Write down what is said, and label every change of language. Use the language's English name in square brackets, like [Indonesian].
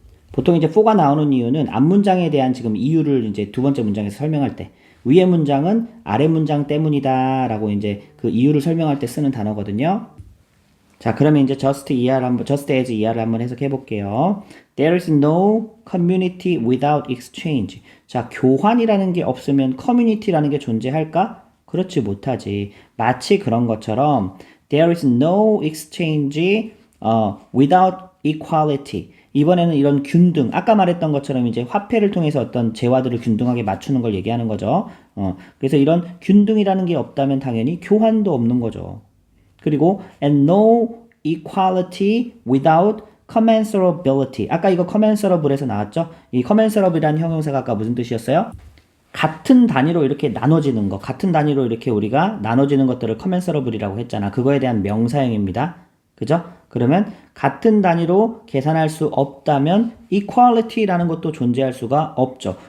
[Korean] 보통 이제 for가 나오는 이유는 앞 문장에 대한 지금 이유를 이제 두 번째 문장에서 설명할 때 위의 문장은 아래 문장 때문이다 라고 이제 그 이유를 설명할 때 쓰는 단어거든요. 자, 그러면 이제 [English] just as [Korean] ER를 한번 해석해 볼게요. [English] There is no community without exchange. [Korean] 자, 교환이라는 게 없으면 community라는 게 존재할까? 그렇지 못하지. 마치 그런 것처럼 [English] there is no exchange without equality. [Korean] 이번에는 이런 균등, 아까 말했던 것처럼 이제 화폐를 통해서 어떤 재화들을 균등하게 맞추는 걸 얘기하는 거죠. 그래서 이런 균등이라는 게 없다면 당연히 교환도 없는 거죠. 그리고 [English] and no equality without commensurability. [Korean] 아까 이거 commensurable에서 나왔죠? 이 commensurable이라는 형용사가 아까 무슨 뜻이었어요? 같은 단위로 이렇게 나눠지는 거, 같은 단위로 이렇게 우리가 나눠지는 것들을 commensurable이라고 했잖아. 그거에 대한 명사형입니다. 그죠? 그러면 같은 단위로 계산할 수 없다면 equality라는 것도 존재할 수가 없죠.